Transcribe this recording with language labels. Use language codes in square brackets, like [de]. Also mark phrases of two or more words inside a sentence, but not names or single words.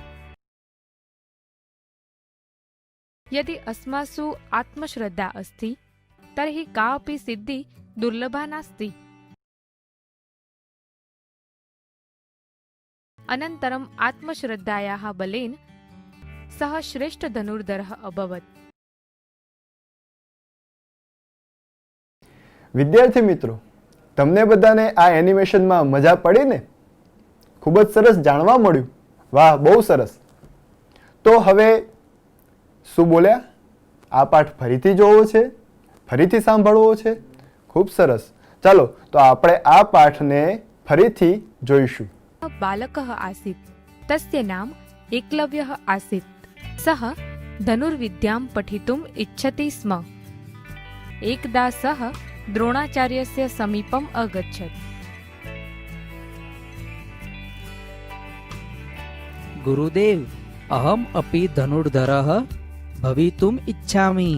[sa] यदि अस्मासु आत्मश्रद्धा अस्ति तर्हि कापि सिद्धि दुर्लभा नास्ति। अनन्तरम् आत्मश्रद्धायाः बलेन सः श्रेष्ठ धनुर्धरः अभवत्। [gu] વિદ્યાર્થી મિત્રો, તમને બધાને આ એનિમેશનમાં મજા પડી ને? ખૂબ જ સરસ જાણવા મળ્યું. વાહ, બહુ સરસ. તો હવે શું બોલ્યા? આ પાઠ ફરીથી જોવો છે, ફરીથી સાંભળવો છે? ખૂબ સરસ. ચાલો તો આપણે આ પાઠને ફરીથી જોઈશું. [sa] बालकः आसीत्, तस्य नाम एकलव्यः आसीत्। सः धनुर्विद्यां पठितुम् इच्छति स्म। एकदा सः द्रोणाचार्यस्य समीपम् अगच्छत्। गुरुदेव, अहम् अपि धनुर्धरः भवितुम् इच्छामि।